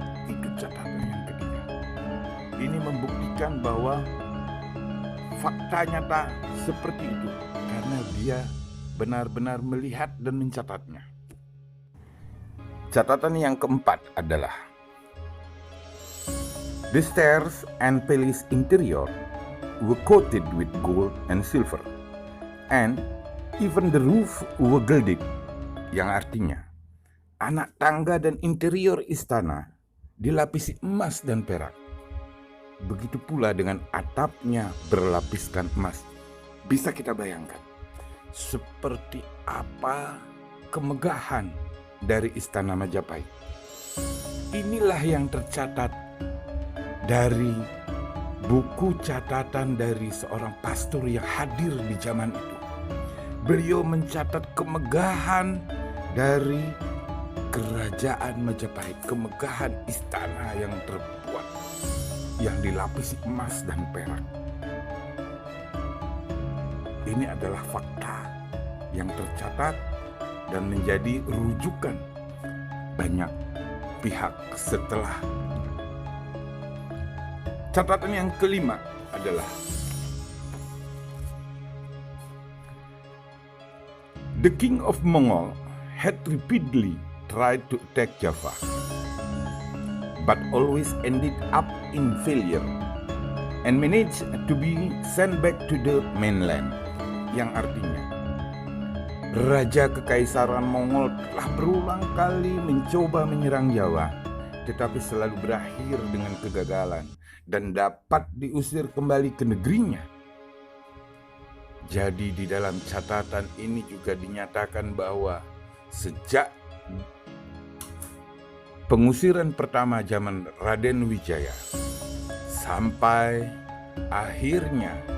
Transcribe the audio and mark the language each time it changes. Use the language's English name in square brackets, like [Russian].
[Indonesian] Itu catatan yang ketiga. Ini membuktikan bahwa fakta nyata seperti itu karena dia benar-benar melihat dan mencatatnya. Catatan yang keempat adalah [English] The stairs and palace interior were coated with gold and silver, and even the roof were gilded, [Indonesian] yang artinya anak tangga dan interior istana dilapisi emas dan perak. Begitu pula dengan atapnya berlapiskan emas. Bisa kita bayangkan seperti apa kemegahan dari istana Majapahit. Inilah yang tercatat dari buku catatan dari seorang pastor yang hadir di zaman itu. Beliau mencatat kemegahan dari kerajaan Majapahit, kemegahan istana yang terbuat, yang dilapisi emas dan perak. Ini adalah fakta yang tercatat dan menjadi rujukan banyak pihak setelah. Catatan yang kelima adalah [English] the King of Mongol had repeatedly tried to attack Java, but always ended up in failure and managed to be sent back to the mainland. [Indonesian] Yang artinya, Raja Kekaisaran Mongol telah berulang kali mencoba menyerang Jawa, tetapi selalu berakhir dengan kegagalan dan dapat diusir kembali ke negerinya. Jadi di dalam catatan ini juga dinyatakan bahwa sejak pengusiran pertama zaman Raden Wijaya sampai akhirnya